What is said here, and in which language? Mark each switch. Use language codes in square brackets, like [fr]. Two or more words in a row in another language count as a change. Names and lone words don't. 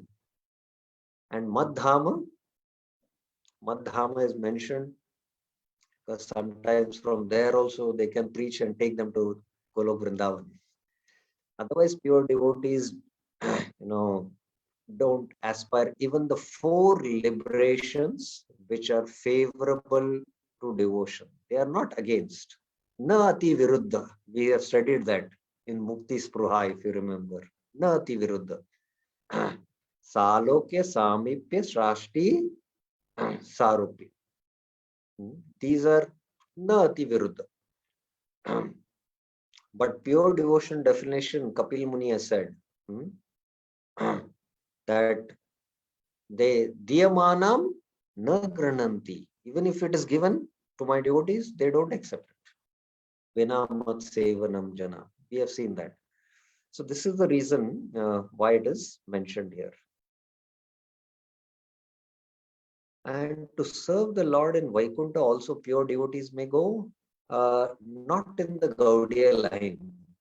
[en] And Madhama is mentioned because sometimes from there also they can preach and take them to Golok Vrindavan. Otherwise, pure devotees, don't aspire even the 4 liberations which are favorable to devotion. They are not against. [sa] Na ati viruddha. [en] We have studied that in Mukti Spruha, if you remember. [sa] Na ati viruddha. Salokya, Samipya, Srashti, Sarupya. [en] These are [sa] na ati viruddha. [en] But pure devotion definition, Kapil Muni has said that they [sa] diyamanam na grananti. [en] Even if it is given to my devotees, they don't accept it. [sa] Vinamat sevanam jana. [en] We have seen that. So this is the reason why it is mentioned here. And to serve the Lord in Vaikuntha, also pure devotees may go, not in the Gaudiya line.